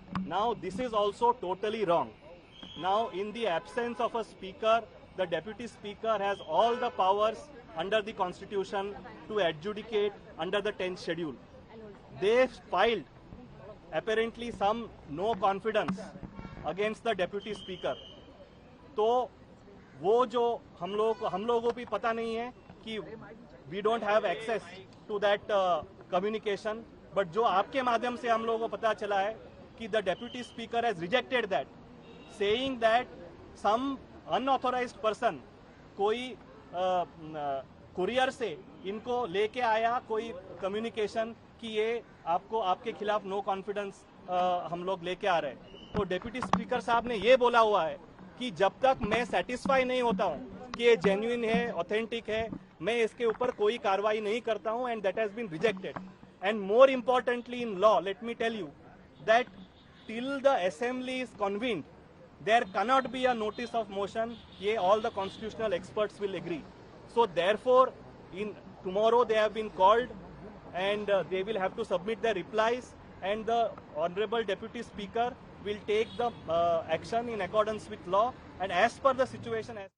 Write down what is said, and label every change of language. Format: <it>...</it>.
<en>Now this is also totally wrong. Now in the absence of a speaker, the deputy speaker has all the powers under the constitution to adjudicate under the 10th schedule. They filed apparently some no confidence against the deputy speaker.</en> <hi>तो वो जो हम लोगों को भी पता नहीं है कि</hi> <en>we don't have access to that communication,</en> <hi>but जो आपके माध्यम से हम लोगों को पता चला है कि</hi> <en>the deputy speaker has rejected that, saying that some unauthorised person</en> <hi>कोई कुरियर से इनको लेके आया कोई कम्युनिकेशन कि ये आपको आपके खिलाफ नो कॉन्फिडेंस हम लोग लेके आ रहे हैं। तो डेप्यूटी स्पीकर साहब ने ये बोला हुआ है कि जब तक मैं सेटिस्फाई नहीं होता हूं कि ये जेन्युइन है, ऑथेंटिक है, मैं इसके ऊपर कोई कार्रवाई नहीं करता हूं,</hi> <en>And that has been rejected. And more importantly in law, let me tell you that till the assembly is convened there cannot be a notice of motion. Ye all the constitutional experts will agree. So therefore, in tomorrow they have been called, and they will have to submit their replies, and the honorable deputy speaker will take the action in accordance with law and as per the situation.</en>